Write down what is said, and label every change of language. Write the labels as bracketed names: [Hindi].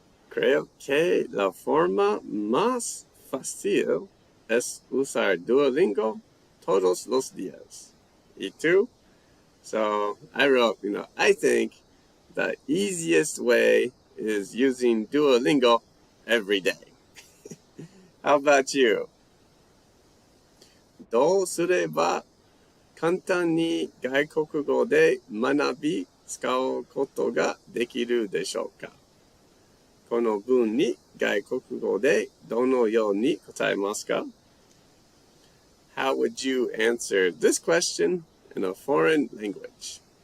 [Spanish] Creo que la forma más fácil es usar Duolingo todos los días. ¿Y tú? [English] So I wrote, I think the easiest way is using Duolingo every day. How about you? [Japanese] どうすれば簡単に外国語で学び、使うことができるでしょうか? この文に外国語でどのように答えますか? [English] How would you answer this question in a foreign language?